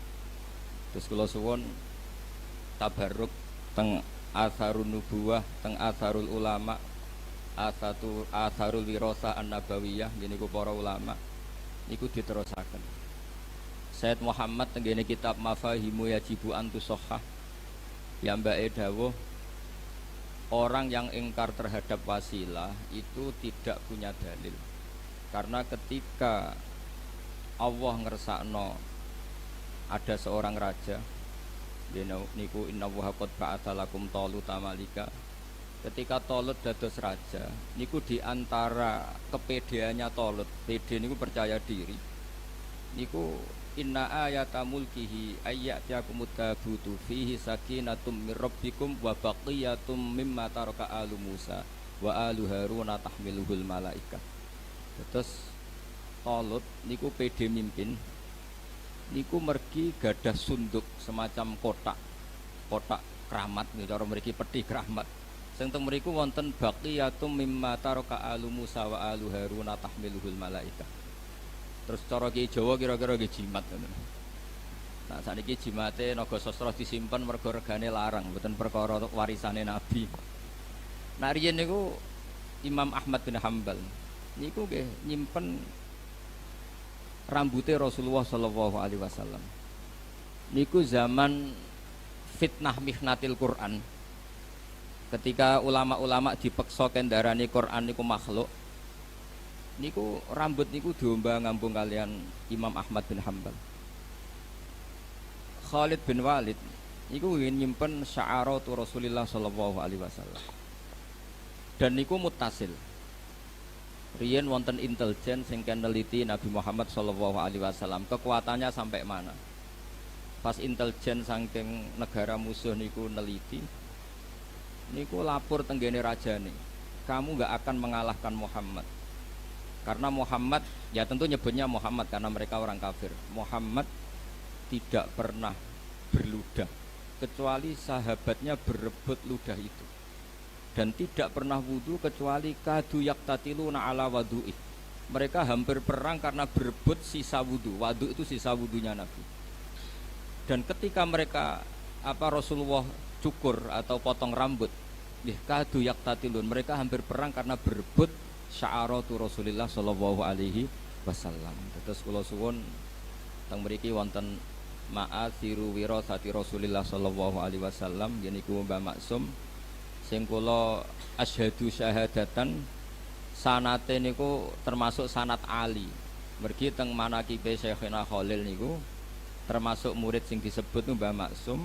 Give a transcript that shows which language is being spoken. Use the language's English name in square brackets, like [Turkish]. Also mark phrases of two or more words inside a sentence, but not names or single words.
[Javanese] Terus kula suwun tabarruk teng [Arabic] آثار النبوة, [Javanese] teng [Arabic] آثار العلماء، آثار الوراثة النبوية [Javanese] niku para ulama niku diterusaken. [Indonesian] Sayyid Muhammad [Javanese] tenggene kitab [Indonesian] Mafahimu Yajibu Antusahhah [Javanese] piyambake dawuh [Indonesian] orang yang ingkar terhadap wasilah itu tidak punya dalil. Karena ketika Allah ngersakno ada seorang raja niku [Arabic] إن الله قد بعث لكم طالوت ملكا. [Indonesian] Ketika Talut dados raja niku diantara kepedeannya Talut, pede niku percaya diri niku [Arabic] إن آية ملكه أن يأتيكم التابوت فيه سكينة من ربكم وبقية مما ترك آل موسى وآل هارون تحمله الملائكة. [Javanese] Terus Talut niku pede mimpin niku mergi gadah sunduk semacam kotak keramat niku cara mriki peti keramat sing teng mriku wonten [Arabic] بقية مما ترك آل موسى وآل هارون تحمله الملائكة. [Javanese] Terus cara Ki Jawa kira-kira nggih jimat ngoten. Nah sakniki jimate Nagasastra disimpen mergo regane larang mboten perkara warisane Nabi. Nah riyen niku Imam Ahmad bin Hambal niku nggih nyimpen rambutnya Rasulullah [Arabic] صلى الله عليه وسلم. [Javanese] Niku zaman fitnah [Arabic] محنة القرآن. [Javanese] Ketika ulama-ulama dipeksa kendarani Quran niku makhluk, niku rambut niku diomba ngambung kalian Imam Ahmad bin Hambal. Khalid bin Walid niku ingin nyimpen [Arabic] شعرة رسول الله صلى الله عليه وسلم. [Javanese] Dan niku muttasil. Riyen wonten intelijen sing neliti Nabi Muhammad [Arabic] صلى الله عليه وسلم, [Indonesian] kekuatannya sampai mana. [Javanese] Pas intelijen saking negara musuh niku neliti, niku lapor tenggene rajane, [Indonesian] kamu nggak akan mengalahkan Muhammad. Karena Muhammad, ya tentu nyebutnya Muhammad karena mereka orang kafir. Muhammad tidak pernah berludah kecuali sahabatnya berebut ludah itu, dan tidak pernah wudu kecuali [Arabic] كادوا يقتتلون على وضوئه. [Indonesian] Mereka hampir perang karena berebut sisa wudu. Wadu itu sisa wudunya Nabi. Dan ketika mereka Rasulullah cukur atau potong rambut, [Arabic] كادوا يقتتلون, [Indonesian] mereka hampir perang karena berebut [Arabic] شعرة رسول الله صلى الله عليه وسلم. [Javanese] Terus kula suwun teng mriki wonten [Arabic] مآثر وراثة رسول الله صلى الله عليه وسلم, [Javanese] yeniku Mbah Maksum sing kula [Arabic] أشهد شهادة [Javanese] sanate niku termasuk sanat ali. Mergi teng manaqibe Syekhina Khalil niku termasuk murid sing disebut Mbah Maksum.